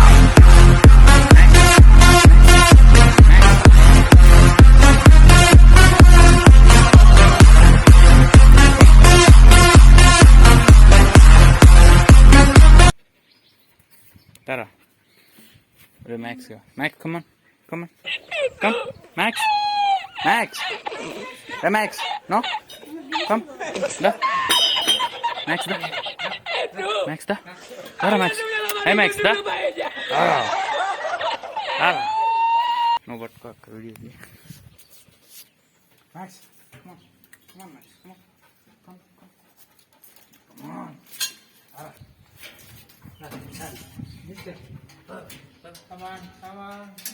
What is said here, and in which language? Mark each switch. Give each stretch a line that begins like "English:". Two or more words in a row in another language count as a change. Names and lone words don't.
English: Tara. Where Max go? Max, come on. Come on. Come. Max. Max. Hey, Max. No? Come. Da. Max, da. Max, da. Tara, Max. Hey, Max, da. Tara. No, but cock. Video. Max. Come on. Come on, Max. Come on. Come. Come. Come on. Tara. Come on, come on.